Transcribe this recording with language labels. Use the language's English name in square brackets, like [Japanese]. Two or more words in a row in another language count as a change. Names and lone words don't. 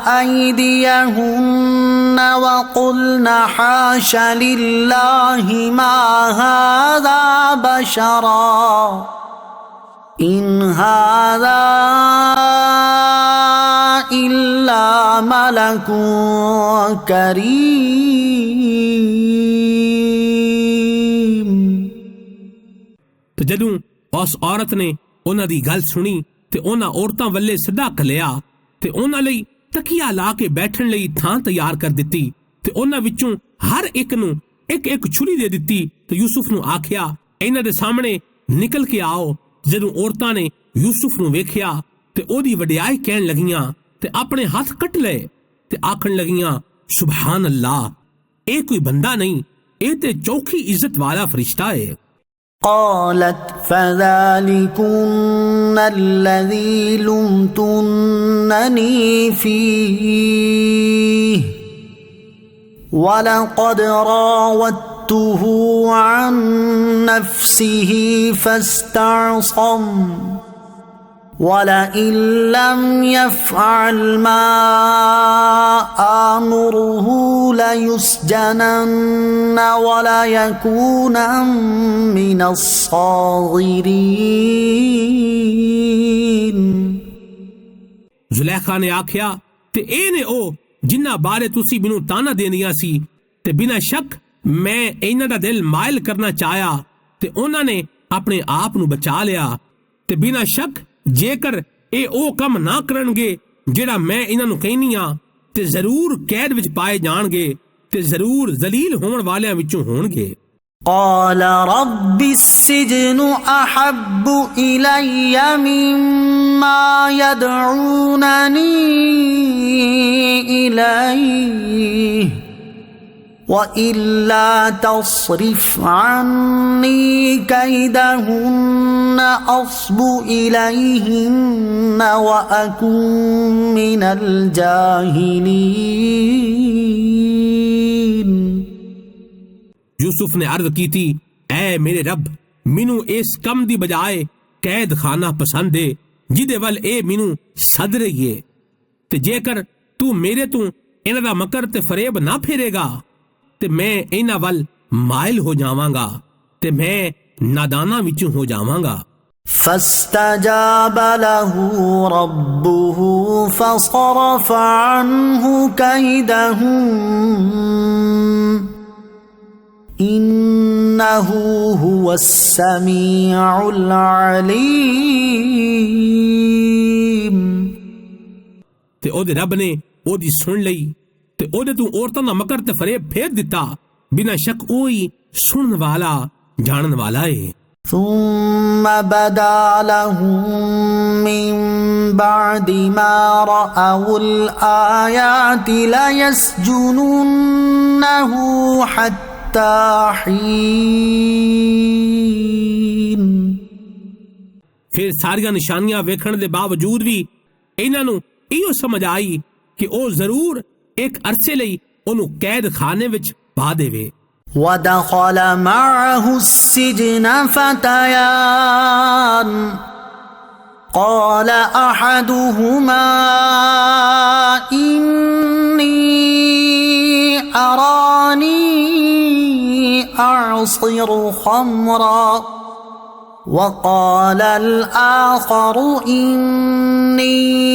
[Arabic] أيديهن وقلن حاش لله ما هذا بشرا إن هذا إلا ملك كريم। [Punjabi] ਤੇ ਜਦੋਂ ਉਸ ਔਰਤ ਨੇ ਉਹਨਾਂ ਦੀ ਗੱਲ ਸੁਣੀ ਤੇ ਉਹਨਾਂ ਔਰਤਾਂ ਵੱਲੇ ਸਿੱਧਾ ਘੱਲਿਆ ਤੇ ਉਹਨਾਂ ਲਈ ਤਕੀਆ ਲਾ ਕੇ ਬੈਠਣ ਲਈ ਥਾਂ ਤਿਆਰ ਕਰ ਦਿੱਤੀ ਤੇ ਉਹਨਾਂ ਵਿੱਚੋਂ ਹਰ ਇੱਕ ਨੂੰ ਇੱਕ ਇੱਕ ਛੁਰੀ ਦੇ ਦਿੱਤੀ ਤੇ ਯੂਸੁਫ ਨੂੰ ਆਖਿਆ ਇਹਨਾਂ ਦੇ ਸਾਹਮਣੇ ਨਿਕਲ ਕੇ ਆਓ। ਜਦੋਂ ਔਰਤਾਂ ਨੇ ਯੂਸੁਫ ਨੂੰ ਵੇਖਿਆ ਤੇ ਉਹਦੀ ਵਡਿਆਈ ਕਹਿਣ ਲੱਗੀਆਂ ਤੇ ਆਪਣੇ ਹੱਥ ਕੱਟ ਲਏ ਤੇ ਆਖਣ ਲੱਗੀਆਂ [Arabic] سبحان الله, [Punjabi] ਇਹ ਕੋਈ ਬੰਦਾ ਨਹੀਂ, ਇਹ ਤੇ ਚੌਖੀ ਇੱਜ਼ਤ ਵਾਲਾ ਫਰਿਸ਼ਤਾ ਹੈ। [Arabic] قالت فذلكن الذي لمتنني فيه ولقد راودته عن نفسه فاستعصم ولئن لم يفعل ما آمره ليسجنن وليكونا من الصاغرين۔ [Punjabi] ਜ਼ੁਲੈਖਾ ਨੇ ਆਖਿਆ ਤੇ ਇਹ ਨੇ ਉਹ ਜਿਨ੍ਹਾਂ ਬਾਰੇ ਤੁਸੀਂ ਮੈਨੂੰ ਤਾਨਾ ਦੇਂਦੀਆਂ ਸੀ ਤੇ ਬਿਨਾਂ ਸ਼ੱਕ ਮੈਂ ਇਹਨਾਂ ਦਾ ਦਿਲ ਮਾਇਲ ਕਰਨਾ ਚਾਹਿਆ ਤੇ ਉਹਨਾਂ ਨੇ ਆਪਣੇ ਆਪ ਨੂੰ ਬਚਾ ਲਿਆ ਤੇ ਬਿਨਾਂ ਸ਼ੱਕ ਜੇਕਰ ਇਹ ਉਹ ਕੰਮ ਨਾ ਕਰਨਗੇ ਜਿਹੜਾ ਮੈਂ ਇਹਨਾਂ ਨੂੰ ਕਹਿਨੀ ਆ ਤੇ ਜ਼ਰੂਰ ਕੈਦ ਵਿੱਚ ਪਾਏ ਜਾਣਗੇ ਤੇ ਜ਼ਰੂਰ ਜ਼ਲੀਲ ਹੋਣ ਵਾਲਿਆਂ ਵਿੱਚੋਂ ਹੋਣਗੇ। [Arabic] قال رب السجن أحب إلي مما يدعونني إليه وإلا تصرف عني كيدهن أصب إليهن وأكن من الجاهلين। [Punjabi] ਯੂਸੁਫ ਨੇ ਅਰਜ਼ ਕੀ ਥੀ, ਐ ਮੇਰੇ ਰੱਬ, ਮੈਨੂੰ ਇਸ ਕੰਮ ਦੀ ਬਜਾਏ ਕੈਦ ਖਾਨਾ ਪਸੰਦ ਹੈ ਜਿਦੇ ਵੱਲ ਏ ਮੈਨੂੰ ਸੱਦ ਰਹੀ ਹੈ, ਤੇ ਜੇਕਰ ਤੂ ਮੇਰੇ ਤੂ ਇਨ੍ਹਾਂ ਦਾ ਮਕਰ ਤੇ ਫਰੇਬ ਨਾ ਫੇਰੇਗਾ ਤੇ ਮੈਂ ਇਨ੍ਹਾਂ ਵੱਲ ਮਾਇਲ ਹੋ ਜਾਵਾਂਗਾ ਤੇ ਮੈਂ ਨਾਦਾਨਾਂ ਵਿੱਚੋਂ ਹੋ ਜਾਵਾਂਗਾ। [Arabic] فاستجاب له ربه فصرف عنه كيدهم إنه هو السميع العليم। [Punjabi] ਤੇ ਓਦੇ ਰੱਬ ਨੇ ਓਦੀ ਸੁਣ ਲਈ ਤੇ ਓਦੇ ਤੂ ਔਰਤਾਂ ਦਾ ਮਕਰ ਤੇ ਫਰੇਬ ਫੇਰ ਦਿੱਤਾ। ਬਿਨਾਂ ਸ਼ੱਕ ਓਹੀ ਸੁਣਨ ਵਾਲਾ ਜਾਣਨ ਵਾਲਾ ਹੈ। [Arabic] ثم بدا لهم من بعد ما رأوا الآيات ليسجننه حتى حين। [Punjabi] ਫਿਰ ਸਾਰੀਆਂ ਨਿਸ਼ਾਨੀਆਂ ਵੇਖਣ ਦੇ ਬਾਵਜੂਦ ਭੀ ਇਨ੍ਹਾਂ ਨੂੰ ਇਹੋ ਸਮਝ ਆਈ ਕਿ ਓ ਜ਼ਰੂਰ ਇੱਕ ਅਰਸੇ ਲਈ ਓਨੂੰ ਕੈਦ ਖਾਨੇ ਵਿੱਚ ਪਾ ਦੇਵੇ। [Arabic] ودخل معه السجن فتيان قال أحدهما إني أراني أعصر خمرا وقال الآخر إني